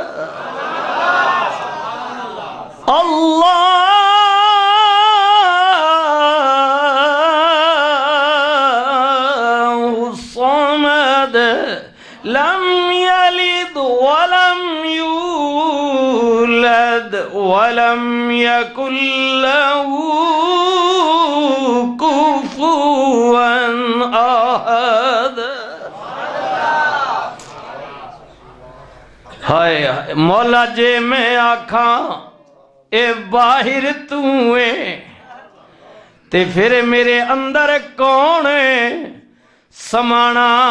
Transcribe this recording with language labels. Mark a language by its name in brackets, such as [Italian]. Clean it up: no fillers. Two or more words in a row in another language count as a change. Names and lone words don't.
[Arabic] الله الصمد لم يلد ولم يولد ولم يكن له كفوا أحد. [Punjabi] ہائے مولا جے میں آکھاں اے باہر توں ہے تے فیر میرے اندر کون ہے سمانا.